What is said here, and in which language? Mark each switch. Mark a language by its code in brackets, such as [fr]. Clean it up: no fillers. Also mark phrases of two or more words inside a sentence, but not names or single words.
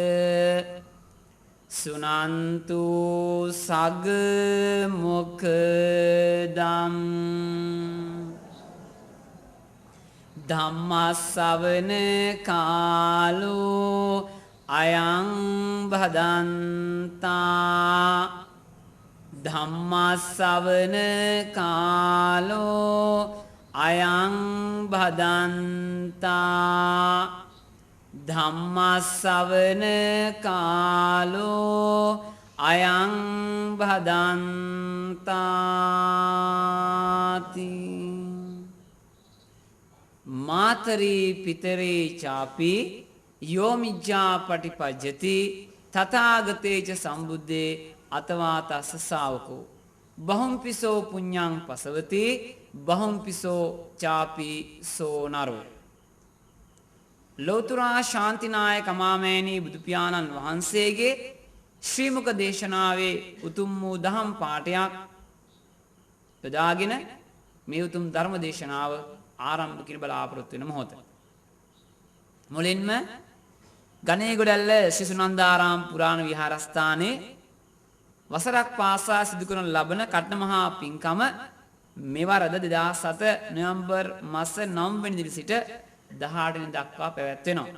[pi] සුනන්තු සග්ග මොක්ඛදම් ධම්මස්සවන කාලෝ අයං භදන්තා ධම්මස්සවන කාලෝ අයං භදන්තා ධම්මස්සවන කාලෝ අයං භදන්තාති මාතරී පිතරේ චාපි යෝමිජ්ජා පටිපජ්ජති තථාගතේච සම්බුද්දේ අතවා තස්ස ශාවකෝ බහුම්පිසෝ පුඤ්ඤං පසවති බහුම්පිසෝ චාපි සෝ නරෝ [si] ලෝතුරා ශාන්තිනායක මාමෑණී බුදු පියාණන් වහන්සේගේ ශ්‍රී මුක දේශනාවේ උතුම් වූ දහම් පාඨයක් යොදාගෙන මේ උතුම් ධර්ම දේශනාව ආරම්භ කිරීම බලාපොරොත්තු වෙන මොහොත මුලින්ම ගණේගොඩැල්ල සිසුනන්දාරාම පුරාණ විහාරස්ථානයේ වසරක් පාසා සිදු කරන ලබන කට්ටමහා පින්කම මෙවරද 2007 නොවැම්බර් මාස 9 වෙනි දින සිට 18 වෙනි දක්වා පැවැත්වෙනවා.